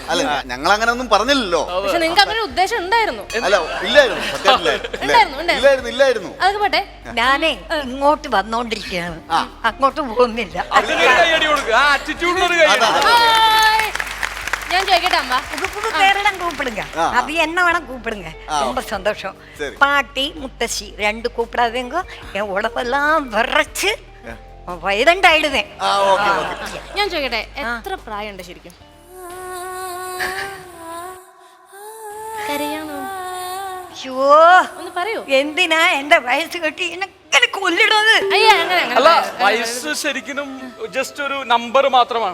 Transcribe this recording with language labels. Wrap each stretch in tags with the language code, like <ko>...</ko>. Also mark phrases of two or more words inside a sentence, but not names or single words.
<ml>അല്ല ഞങ്ങൾ അങ്ങനെ ഒന്നും പറഞ്ഞില്ലല്ലോ. പക്ഷെ നിങ്ങൾക്ക് അങ്ങനെ ഉദ്ദേശം ഉണ്ടായിരുന്നു. അല്ല ഇല്ലായിരുന്നു, ഇല്ലായിരുന്നു. അതൊക്കെ പോട്ടെ, ഞാനേ ഇങ്ങോട്ട് വന്നോണ്ടിരിക്കുകയാണ്, അങ്ങോട്ട് പോകുന്നില്ല. അതിനൊരു കൈയടി കൊടുക്കുക, ആ ആറ്റിറ്റ്യൂഡിനൊരു കൈയടി. ഹായ്. ഞാൻ ചോദിക്കട്ടെ അമ്മ,</ml> <ta>புது பேரெல்லாம் கூப்பிடுங்க, அது என்ன வேணா கூப்பிடுங்க, ரொம்ப சந்தோஷம். பாட்டி முத்தശ്ശി ரெண்டு கூப்பிடாதீங்க, என் உடம்பெல்லாம் விரைச்சு</ta> <ml>വൈലന്റ് ആയിടുന്നേ. ഞാൻ ചോദിക്കട്ടെ, എത്ര പ്രായമുണ്ട് ശരിക്കും? കരയാണോ? അയ്യോ ഒന്ന് പറയൂ. എന്തിനാ എന്റെ വയസ്സ് കെട്ടി എന്നെ കൊല്ലിടുന്നത്? അയ്യ അങ്ങനെ അല്ല, വയസ്സ് ശരിക്കും ജസ്റ്റ് ഒരു നമ്പർ മാത്രമാണ്.</ml>